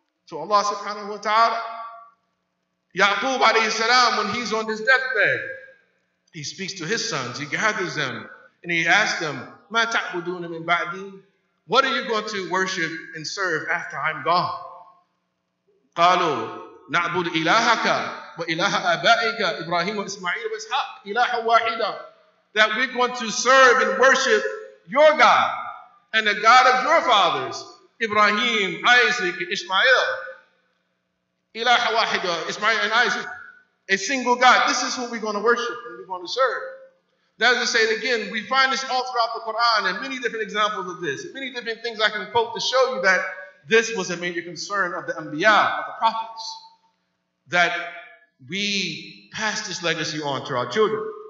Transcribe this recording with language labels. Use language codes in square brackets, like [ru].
[en] To Allah subhanahu wa ta'ala. Yaqub alayhi salam, when he's on his deathbed, he speaks to his sons, he gathers them, and he asks them, [ar] Ma ta'buduna min ba'di? [en] What are you going to worship and serve after I'm gone? [ar] قالوا نعبد إلهك وإله آبائك إبراهيم وإسماعيل وإسحاق إله واحدا. [en] That we're going to serve and worship your God and the God of your fathers, Ibrahim, Isaac, and Ishmael. [ar] Ilaha wahida, [en] Ismail and Isaac, a single God. This is who we're going to worship and we're going to serve. That is to say it again, we find this all throughout the Quran and many different examples of this, many different things I can quote to show you that this was a major concern of the Anbiya, of the prophets, that we pass this legacy on to our children.